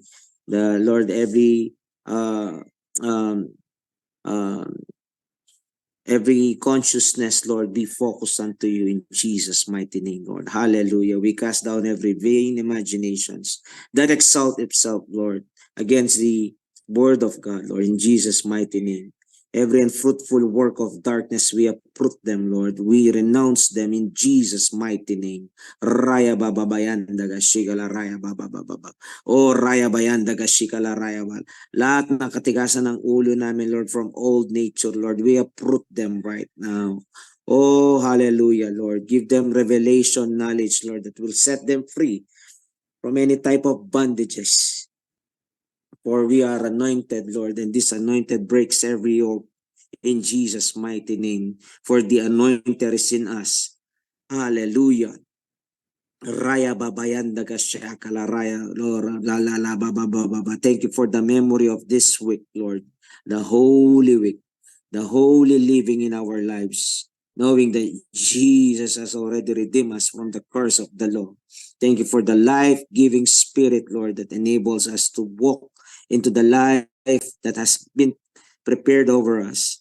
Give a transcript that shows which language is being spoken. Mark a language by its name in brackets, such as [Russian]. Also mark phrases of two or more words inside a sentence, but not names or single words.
[English] The Lord, uh um um every consciousness, Lord, be focused unto you in Jesus' mighty name, Lord. Hallelujah. We cast down every vain imaginations that exalt itself, Lord, against the word of God, Lord, in Jesus' mighty name. Every unfruitful work of darkness, we uproot them, Lord. We renounce them in Jesus' mighty name. Raya Baba Bayanda Gashigala Raya Baba Baba. Oh Raya Bayanda Gashikala Raya Baba. [Filipino] Lahat ng katigasan ng ulo namin, Lord, [English] from old nature, Lord, we uproot them right now. Oh, hallelujah, Lord. Give them revelation knowledge, Lord, that will set them free from any type of bondages. For we are anointed, Lord, and this anointed breaks every yoke in Jesus' mighty name. For the anointed is in us. Hallelujah. Raya babayanda gashakala raya Lord la la la ba ba ba ba ba. Thank you for the memory of this week, Lord. The holy week, the holy living in our lives, knowing that Jesus has already redeemed us from the curse of the law. Thank you for the life-giving spirit, Lord, that enables us to walk into the life that has been prepared over us.